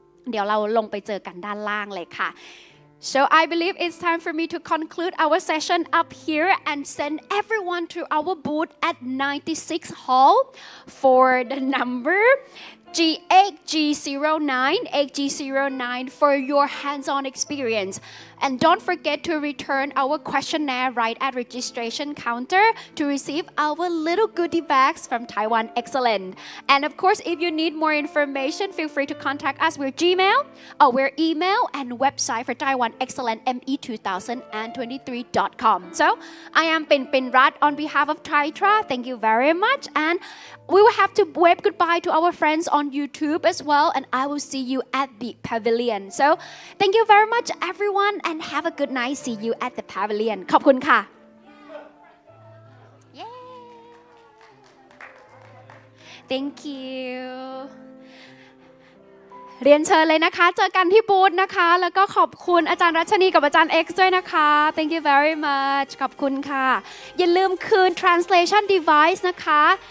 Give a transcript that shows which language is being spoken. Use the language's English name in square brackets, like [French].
[Thai] เดี๋ยวเราลงไปเจอกันด้านล่างเลยค่ะ [English] So I believe it's time for me to conclude our session up here and send everyone to our booth at 96 Hall for the number G8G09 for your hands-on experience. And don't forget to return our questionnaire right at registration counter to receive our little goodie bags from Taiwan Excellent. And of course, if you need more information, feel free to contact us with Gmail, our email, and website for Taiwan Excellent me2023.com. So I am Pin Rat on behalf of Taitra. Thank you very much. And we will have to wave goodbye to our friends on YouTube as well. And I will see you at the pavilion. So thank you very much, everyone. And have a good night. See you at the pavilion. [Thai] ขอบคุณค่ะ [English] Thank you [Thai] เรียนเชิญเลยนะคะเจอกันที่บูธนะคะแล้วก็ขอบคุณอาจารย์รัชนีกับอาจารย์ X ด้วยนะคะ [English] Thank you very much [Thai] ขอบคุณค่ะอย่าลืมคืน translation device นะคะ